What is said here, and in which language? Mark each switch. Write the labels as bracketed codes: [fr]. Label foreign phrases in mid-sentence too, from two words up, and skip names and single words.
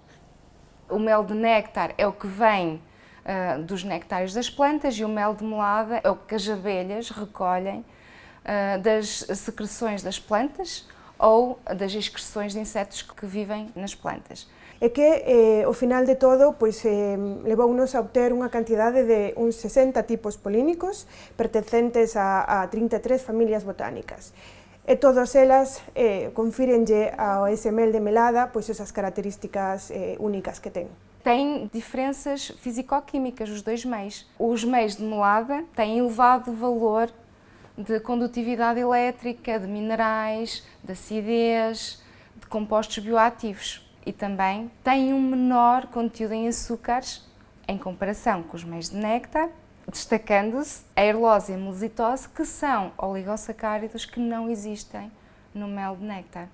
[pt] O mel de néctar é o que vem dos nectários das plantas e o mel de melada é o que as abelhas recolhem das secreções das plantas ou das excreções de insetos que vivem nas plantas. [gl] É que, ao final de todo, levou-nos a obter unha cantidade de uns 60 tipos polínicos pertencentes a 33 familias botánicas. E todas elas confírenlle ao ese mel de melada esas características únicas que ten. [pt] Tem diferenças físico-químicas, os dois meis. Os meis de melada têm elevado valor de condutividade elétrica, de minerais, de acidez, de compostos bioativos. E também têm um menor conteúdo em açúcares em comparação com os meios de néctar, destacando-se a aerlose e a melositose, que são oligossacáridos que não existem no mel de néctar.